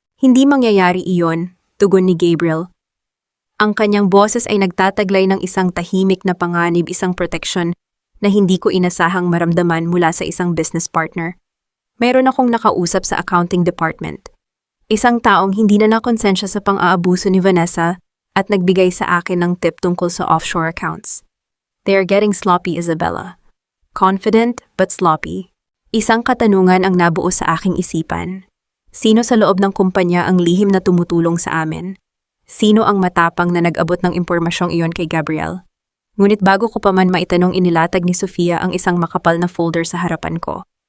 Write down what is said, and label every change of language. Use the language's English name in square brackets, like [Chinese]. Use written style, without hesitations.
[Filipino] Hindi mangyayari iyon, tugon ni Gabriel. Ang kanyang boses ay nagtataglay ng isang tahimik na panganib, isang proteksyon na hindi ko inasahang maramdaman mula sa isang business partner. Mayroon akong nakausap sa accounting department. Isang taong hindi na nakonsensya sa pang-aabuso ni Vanessa at nagbigay sa akin ng tip tungkol sa offshore accounts. [English] They are getting sloppy, Isabella. Confident but sloppy. [Filipino] Isang katanungan ang nabuo sa aking isipan. Sino sa loob ng kumpanya ang lihim na tumutulong sa amin? Sino ang matapang na nag-abot ng impormasyong iyon kay Gabriel? Ngunit bago ko pa man maitanong, inilatag ni Sofia ang isang makapal na folder sa harapan ko.